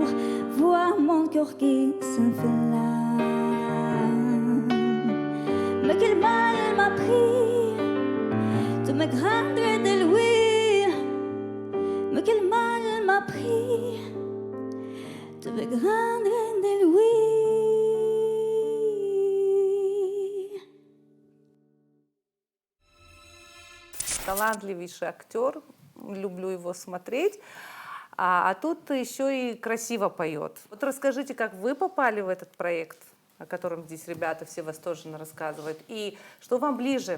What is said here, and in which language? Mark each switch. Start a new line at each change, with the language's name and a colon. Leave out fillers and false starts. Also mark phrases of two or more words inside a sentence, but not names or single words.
French: Vois mon cœur qui s'enflamme. Mais quel mal m'a pris de me rendre de lui. Mais quel mal m'a pris de me rendre de lui.
Russian: Талантливейший актер, люблю его смотреть. А тут еще и красиво поет. Вот расскажите, как вы попали в этот проект, о котором здесь ребята все восторженно рассказывают, и что вам ближе?